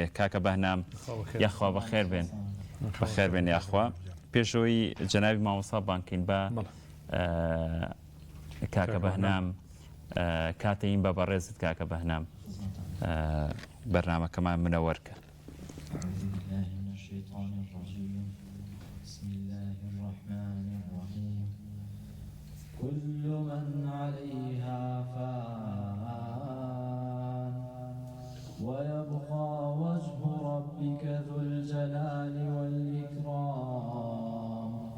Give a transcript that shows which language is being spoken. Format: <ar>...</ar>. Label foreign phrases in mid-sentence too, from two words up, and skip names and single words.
<ckb>کاکە بەهنام یاخوا بەخێر بێن، بەخێر بێن یاخوا. پێشەوەی جەنابی مامۆستا بانکەین بە کاکە بەهنام کاتەین بە بەڕێزت کاکە بەهنام بەرنامەکەمان منەوەرکە.</ckb> <ar>أعوذ بالله من الشيطان الرجيم. بسم الله الرحمن الرحيم. كل من عليها فان ويبقى وجه ربك ذو الجلال والإكرام</ar>